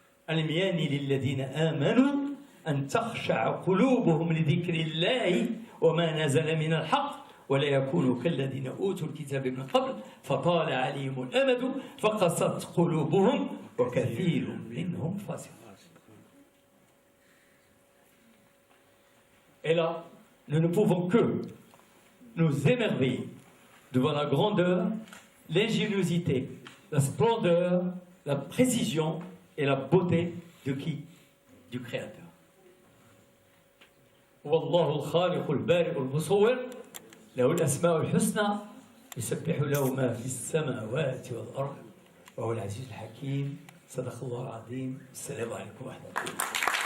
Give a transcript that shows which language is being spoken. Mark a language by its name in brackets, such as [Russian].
[Arabic] ألم يان للذين آمنوا أن تخشع قلوبهم لذكر الله وما نزل من الحق ولا يكونوا كالذين أوتوا الكتاب من قبل فطال عليهم الأمد فقست قلوبهم وكثير منهم فاسقون. [French] Et là, nous ne pouvons que nous émerveiller devant la grandeur, l'ingéniosité, la splendeur, la précision et la beauté de qui? Du Créateur. [Arabic] والله الخالق البارئ المصور له الأسماء الحسنى يسبح له ما في السماوات والأرض وهو العزيز الحكيم. صدق الله العظيم. السلام عليكم ورحمة الله.